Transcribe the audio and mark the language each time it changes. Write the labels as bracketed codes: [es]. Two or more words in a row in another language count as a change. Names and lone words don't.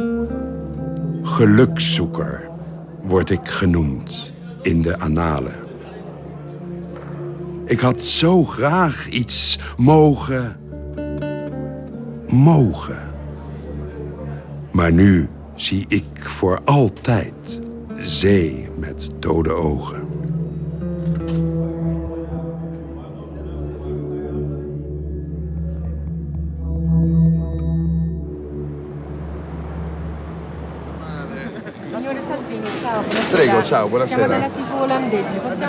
[nl] Gelukzoeker word ik genoemd in de annalen. Ik had zo graag iets mogen. Maar nu zie ik voor altijd zee met dode ogen. [it] Signore Salvini, ciao. Prego, ciao, buonasera. Siamo della TV olandese, li possiamo